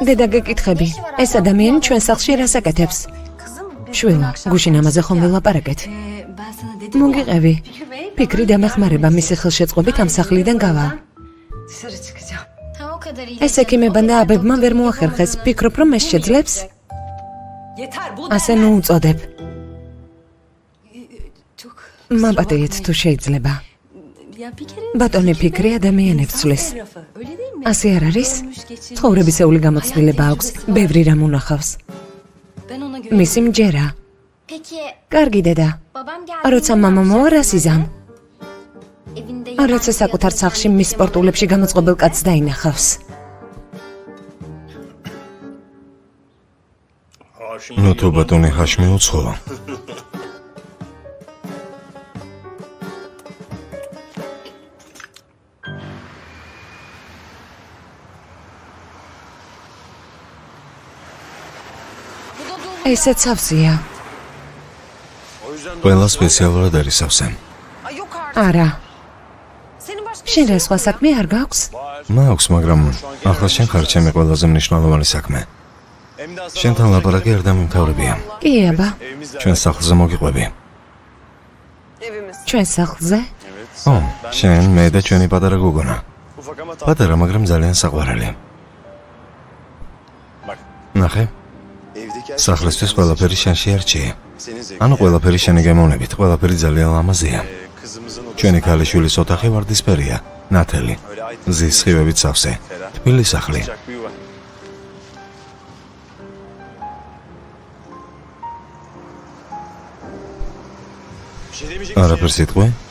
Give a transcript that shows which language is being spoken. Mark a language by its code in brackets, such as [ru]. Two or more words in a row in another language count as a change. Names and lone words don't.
[ka] დედა [tr] sordu. [ka] გეკითხები, [tr] Ne işi var [ka] ეს [tr] ablamın [ka] ადამიანი [tr] bu [ka] ჩვენ სახლში რას აკეთებს? [tr] kızım. [ka] შვილო, გუშინ ამაზე ხომ ვილაპარაკეთ? [tr] Ben sana dedim. [ka] მოგიყევი. [tr] Fikri Bey, [ka] ფიქრი დამეხმარება მისი ხელშეწყობით ამ სახლიდან გავალ. [tr] dışarı çıkacağım. Ha o kadar iyi. [ka] ეს ექიმებმა და აბებმა ვერ მოახერხეს. ფიქრობ რომ ეს შეძლებს? [tr] Yeter bu [ka] ასე ნუ უწოდებ. [tr] çok. [ka] მაპატიეთ თუ შეიძლება. [tr] Ya bir kere [ka] ბატონი ფიქრი ადამიანებს ცვლის. [tr] tarafı, öyle değil mi? [ka] ასე არ არის? [tr] Görmüş, geçirmiş. [ka] ცხოვრებისეული გამოცდილება აქვს, ბევრი რამ უნახავს. [tr] Ben ona göre [ka] მისი მჯერა. [tr] Peki [ka] კარგი დედა. [tr] babam geldi. [ka] როცა მამა მოვა რას იზამ? [tr] Evinde [ka] როცა საკუთარ სახლში მის სპორტულებში გამოწყობილ კაცს დაინახავს. ნუ თუ ბატონი ჰაშმი უცხო. ესეც ავზია. [tr] O yüzden [ka] ყველა სპეციალურად არის სავსე. [tr] Ay yok artık. [ka] არა. [tr] Senin başka [ka] შენ რა სხვა საქმე არ გაქვს? მაქვს, მაგრამ ახლა შენ ხარ ჩემი ყველაზე მნიშვნელოვანი საქმე. [tr] hem de aslında [ka] შენთან ლაპარაკი არ დამიმთავრებია. კი, აბა. [tr] evimizde. [ka] ჩვენ სახლზე მოგიყვები. [tr] evimiz. [ka] ჩვენ სახლზე? [tr] Evet. [ka] ო, შენ, მე და ჩვენი პატარა გოგონა. [tr] Ufak ama tatlı. [ka] პატარა, მაგრამ ძალიან საყვარელი. [tr] Bak. [ka] ნახე, [tr] Evdeki her [ka] სახლისთვის ყველაფერი შენში არჩიე. [tr] senin zevkin. [ka] ანუ ყველაფერი შენი გემოვნებით, ყველაფერი ძალიან ლამაზია. ჩვენი ქალიშვილის ოთახი ვარდისფერია, ნათელი, მზის სხივებით სავსე, თბილი სახლი. არაფერს იტყვი?